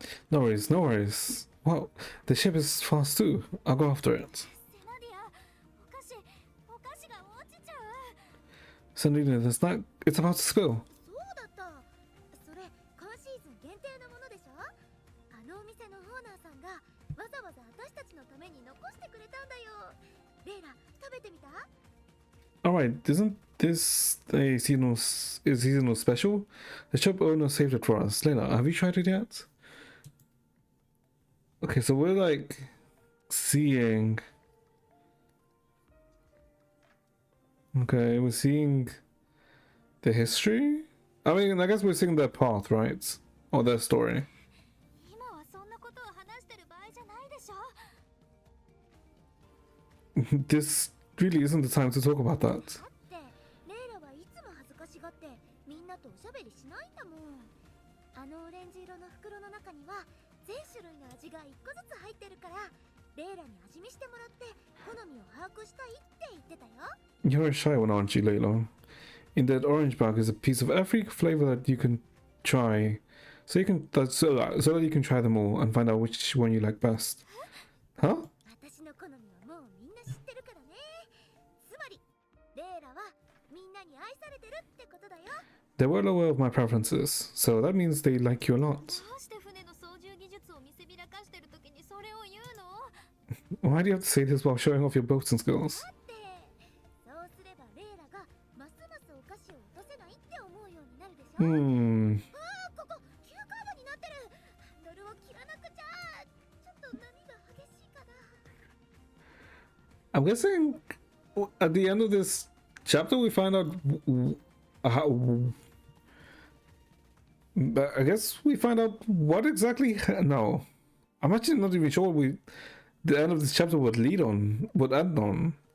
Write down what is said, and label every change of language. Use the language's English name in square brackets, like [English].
[English] No worries, no worries. Well, the ship is fast too. I'll go after it. [Japanese] セナディア、お菓子が落ちちゃう。 [English] Sandrina, it's about to spill. [Japanese] そうだった。それ今シーズン限定のものでしょ。あのお店のオーナーさんがわざわざ私たちのために残してくれたんだよ。レイラ、食べてみた？ [English] Alright, isn't this a seasonal special? The shop owner saved it for us. Lena, have you tried it yet? Okay, so we're like seeing. Okay, we're seeing the history? I mean, I guess we're seeing their path, right? Or their story. [Japanese] 今はそんなことを話してる場合じゃないでしょ。 [English] This really isn't the time to talk about that. [Japanese] だってレイラはいつも恥ずかしがってみんなとおしゃべりしないんだもん。あのオレンジ色の袋の中には全種類の味が1個ずつ入ってるから、レイラに味見してもらって好みを把握したいって言ってたよ。 [English] You're a shy one, aren't you, Layla? In that orange bag is a piece of every flavor that you can try, so that you can try them all and find out which one you like best. Huh? [Japanese] 私の好みはもうみんな知ってるからね。つまりレイラはみんなに愛されてるってことだよ。 [English] They're well aware of my preferences, so that means they like you a lot. [Japanese] どうして船の操縦技術を見せびらかしてる時にそれを言うの？ [English] Why do you have to say this while showing off your boating skills? [Japanese] だってそうすればレイラがますますお菓子を落とせないって思うようになるでしょ。ここ急カーブになってる。ハンドルを切らなくちゃ。ちょっと波が激しいかな。 [English] I'm guessing at the end of this chapter we find out how. But I guess we find out what exactly. No, I'm actually not even sure what the end of this chapter would end on.